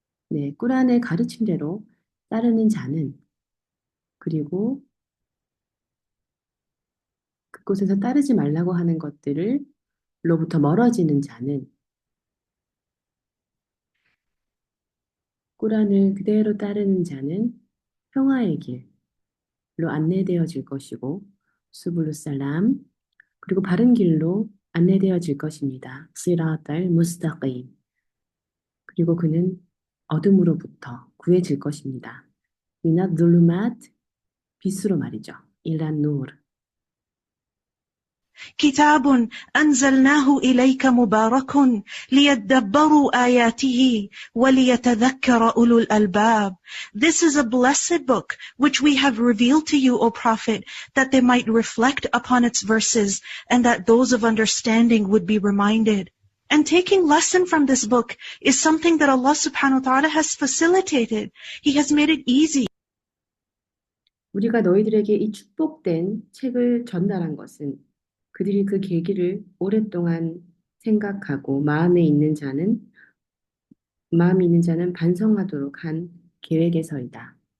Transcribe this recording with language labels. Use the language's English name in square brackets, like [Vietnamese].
[Korean] 네, 꾸란의 가르침대로 따르는 자는, 그리고 그곳에서 따르지 말라고 하는 것들을 로부터 멀어지는 자는 꾸란을 그대로 따르는 자는 평화의 길로 안내되어질 것이고 [Arabic] 수블루살람 [Korean] 그리고 바른 길로 안내되어질 것입니다. [Arabic] 시라탈 무스타қ임 [Korean] 그리고 그는 어둠으로부터 구해질 것입니다. [Arabic] 미나 둘루마트 [Korean] 빛으로 말이죠. [Arabic] 일란 누르 كتاب أنزلناه إليك مبارك ليدبروا آياته وليتذكر أولو الألباب. [English] This is a blessed book which we have revealed to you, O Prophet, that they might reflect upon its verses and that those of understanding would be reminded. And taking lesson from this book is something that Allah subhanahu wa ta'ala has facilitated. He has made it easy. [Korean] 우리가 너희들에게 이 축복된 책을 전달한 것은 그들이 그 계기를 오랫동안 생각하고 마음이 있는 자는 반성하도록 한 계획에서이다.